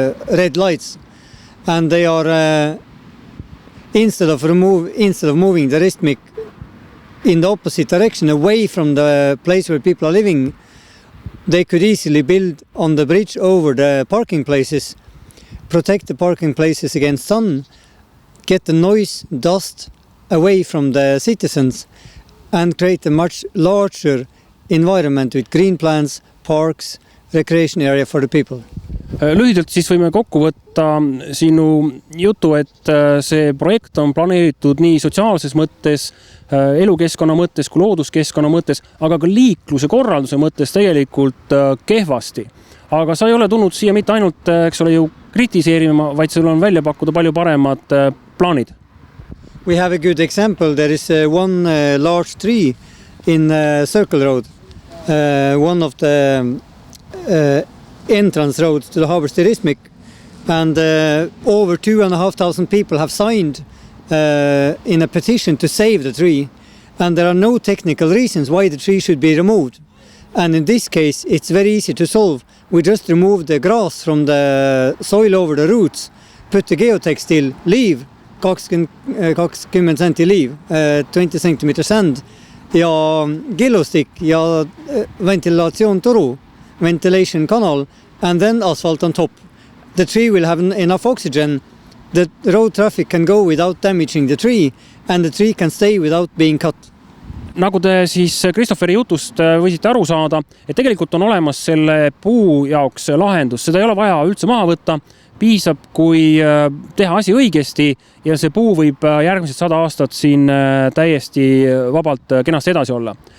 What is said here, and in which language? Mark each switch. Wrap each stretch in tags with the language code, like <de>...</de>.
<en>red lights, and they are instead of moving the ristmic in the opposite direction away from the place where people are living, they could easily build on the bridge over the parking places, protect the parking places against sun, get the noise, dust away from the citizens and create a much larger environment with green plants, parks, recreation area for the people.</en> <et>Lühidalt siis võime kokku võtta sinu jutu, et see projekt on planeeritud nii sotsiaalses mõttes, elukeskkonna mõttes kui looduskeskkonna mõttes, aga ka liikluse korralduse mõttes tegelikult kehvasti. Aga sa ei ole tulnud siia mitte ainult, eks ole ju kritiseerima, vaid sul on välja pakkuda palju paremad plaanid.</et> <en>We have a good example. There is one large tree in Circle Road, one of the entrance roads to the Haabersti ristmik, and over 2,500 people have signed in a petition to save the tree, and there are no technical reasons why the tree should be removed. And in this case, it's very easy to solve. We just remove the grass from the soil over the roots, put the geotextile, leave 20 centi leave, 20 centimeter sand</en> <et>ja killustik ja ventilatsioontoru,</et> <en>ventilation canal, and then asphalt on top. The tree will have enough oxygen. The road traffic can go without damaging the tree and the tree can stay without being cut.</en> <et>Nagu te siis Christopheri jutust võisite aru saada, et tegelikult on olemas selle puu jaoks lahendus. Seda ei ole vaja üldse maha võtta, piisab, kui teha asi õigesti ja see puu võib järgmised 100 aastat siin täiesti vabalt kenasti edasi olla.</et>